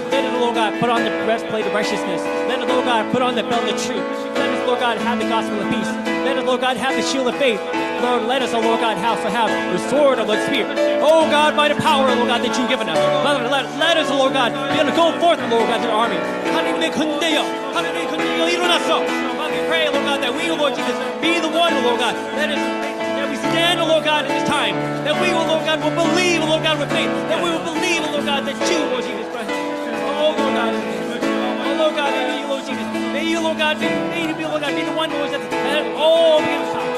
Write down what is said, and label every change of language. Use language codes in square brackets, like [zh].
[en] Let us, Lord God, put on the breastplate of righteousness. Let us, Lord God, put on the belt of truth. Let us, Lord God, have the gospel of peace. Let us, Lord God, have the shield of faith. Lord, let us, Lord God, have the sword of the Spirit. Oh God, by the power, Lord God, that you've given us. Father, let us, Lord God, be able to go forth, Lord God, to the army. [ko] 하나님의 군대여, 하나님의 군대여 일어났어. [en] Father, we pray, Lord God, that we, Lord Jesus, be the one, Lord God, that we stand, Lord God, in this time. That we, Lord God, will believe, Lord God, with faith. That we will believe, Lord God, that you, Lord Jesus Christ. Oh, Lord God. Oh, Lord God, may you, Lord Jesus. May you, Lord God, may you, Lord God, be the one, Lord, that all the power.